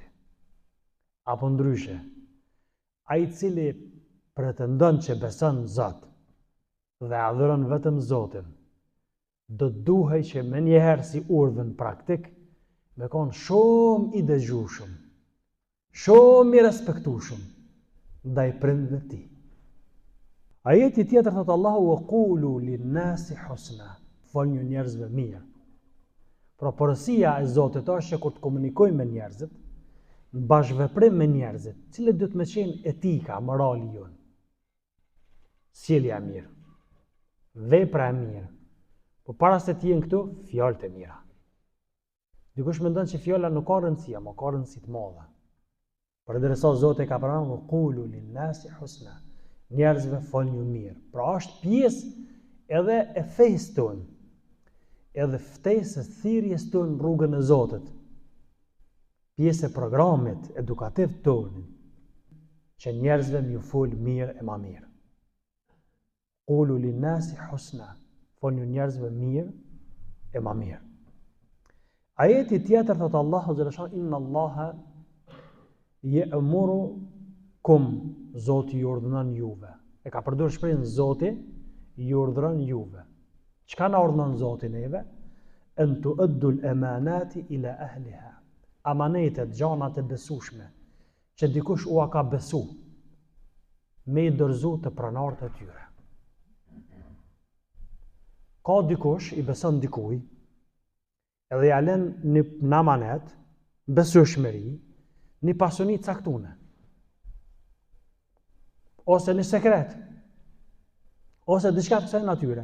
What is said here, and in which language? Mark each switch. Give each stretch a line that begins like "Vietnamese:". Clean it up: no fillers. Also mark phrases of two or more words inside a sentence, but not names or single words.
Albanian: Apo ndryshe, ai i cili pretendon që beson Zot dhe adhuron vetëm Zotin, do të duhej që me njëherë si urdhën praktik me konë shumë i dëgjueshëm, shumë i respektueshëm ndaj prindve ti. Ajeti tjetër thotë Allahu
Arabic: وقولوا للناس حسنا,
Albanian: folni njerëzve mirë. Pra porosia e Zotit është që kur të komunikojmë me njerëzit, në bashkëveprim me njerëzit, cilët duhet me qenë etika, morali jonë, sjellja e mirë, vepra e mirë, po para se të jenë këtu, fjalët e mira. Dikush mendon që fjala nuk ka rëndësi, ama ka rëndësi të madhe. Përderisa Zoti ka pranuar
Arabic: قولوا للناس حسنا,
Albanian: njerëzve folni mirë. Pra është pjesë edhe e fesë tonë, edhe ftesës thirrjes tonë në rrugën e Zotit. Pjesë e programit edukativ tonë, që njerëzve m'ju fol mirë e ma mirë.
Arabic: قولوا للناس حسنا,
Albanian: folni njerëzve mirë e ma mirë. Ajeti tjetër thotë Allahu xhaleshan
Arabic: إن الله يأمركم,
Albanian: Zoti ju urdhënon juve. E ka përdorur shprehjen Zoti ju urdhëron juve. Çka na urdhënon Zoti neve?
Arabic: أن تؤدوا الأمانات إلى أهلها.
Albanian: Amanetet, gjanat e besueshme, që dikush ua ka besu, me i dorëzu të pronarët e tyre. Ka dikush i beson dikuj, edhe ja lën në amanet, besueshmëri, një pasuni caktune, ose një sekret, ose diçka të kësaj natyre.